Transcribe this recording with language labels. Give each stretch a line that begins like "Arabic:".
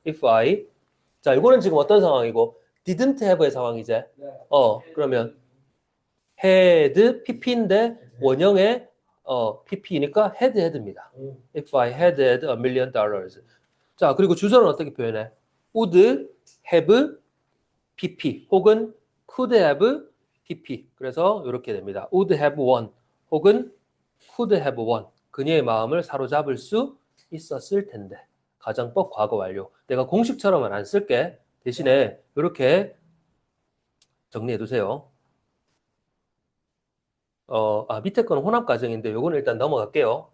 English: If I.
Korean: 자, 이거는 지금 어떤 상황이고
English: didn't have
Korean: 의 상황이지. 네. 그러면
English: had pp
Korean: 인데 원형의 pp니까 had입니다.
English: If I had $1,000,000.
Korean: 자, 그리고 주절은 어떻게 표현해?
English: would have pp
Korean: 혹은
English: could have pp.
Korean: 그래서 이렇게 됩니다.
English: would have won
Korean: 혹은
English: could have won.
Korean: 그녀의 마음을 사로잡을 수 있었을 텐데. 가정법 과거 완료. 내가 공식처럼은 안 쓸게. 대신에 이렇게 정리해 두세요. 밑에 거는 혼합 과정인데 요거는 일단 넘어갈게요.